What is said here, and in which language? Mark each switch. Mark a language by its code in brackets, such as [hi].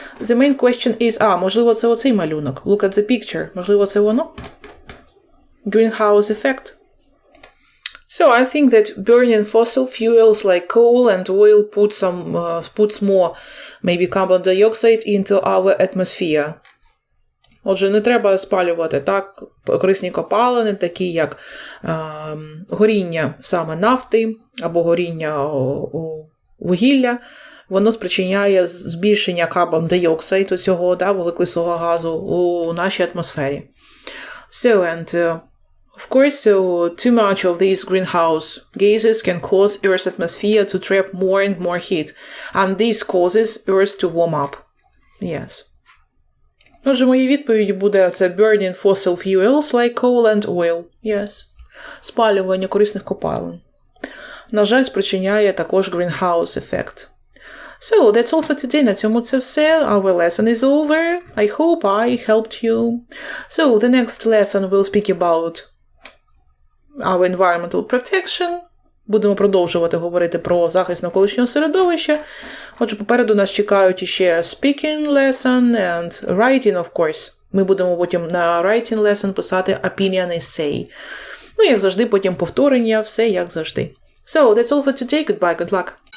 [uk] The main question is, можливо, це оцей малюнок. [en] Look at the picture. Можливо, це воно? Greenhouse effect. So I think that burning fossil fuels like coal and oil puts more maybe carbon dioxide into our atmosphere. [uk] Отже, не треба спалювати так корисні копалини, такі як горіння саме нафти або горіння вугілля. Воно спричиняє збільшення carbon dioxide, цього вуглекислого газу у нашій атмосфері. [en] So, and of course, too much of these greenhouse gases can cause Earth's atmosphere to trap more and more heat, and this causes Earth to warm up. Yes. [uk] Отже, моя відповідь буде це burning fossil fuels like coal and oil. [en] Yes. [uk] Спалювання корисних копалин. На жаль, спричиняє також greenhouse effect. [en] So, that's all for today. На цьому це все. Our lesson is over. I hope I helped you. So, the next lesson will speak about our environmental protection. [uk] Будемо продовжувати говорити про захист навколишнього середовища. Отже, попереду нас чекають іще speaking lesson and writing, of course. Ми будемо потім на writing lesson писати opinion essay. Як завжди, потім повторення, все як завжди. So, that's all for today. Goodbye, good luck.